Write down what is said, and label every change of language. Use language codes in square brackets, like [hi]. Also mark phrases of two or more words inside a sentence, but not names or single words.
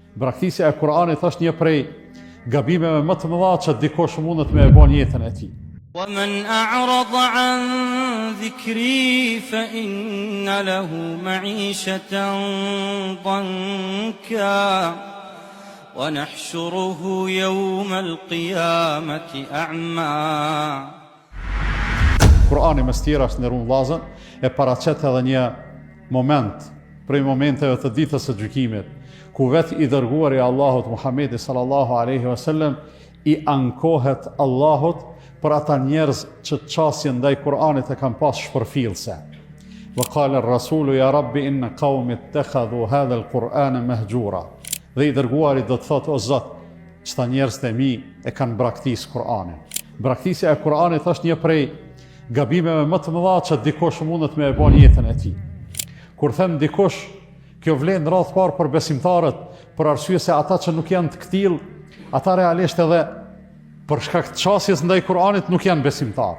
[sq] Braktisja e Kur'anit është një prej gabimeve më të mëdha që dikush mundet me e bën jetën e tij. [ar] ومن أعرض عن ذكري فإن له معيشة ضنكا ونحشره يوم القيامة أعمى. [sq] Kur'ani mes tjera është ndërruar vllazën, e paraqet edhe një moment prej momenteve të ditës së gjykimit, ku vetë i dërguari i Allahut Muhamedi [ar] صلى الله عليه وسلم [sq] i ankohet Allahut për ata njerëz që çasjen ndaj Kur'anit e kanë pas shpërfillse. [ar] وقال الرسول يا رب إن قومي اتخذوا هذا القرآن مهجورا. [sq] Dhe i dërguari do të thotë, o Zot, çta njerëz të mi e kanë braktisë Kur'anin. Braktisja e Kur'anit është një prej gabimeve më të mëdha që dikush mundet me e bën jetën e tij. Kur them dikush, kjo vlen në radhë parë për besimtarët, për arsye se ata që nuk janë të këtill, ata realisht edhe për shkak të çasjes ndaj Kur'anit nuk janë besimtar.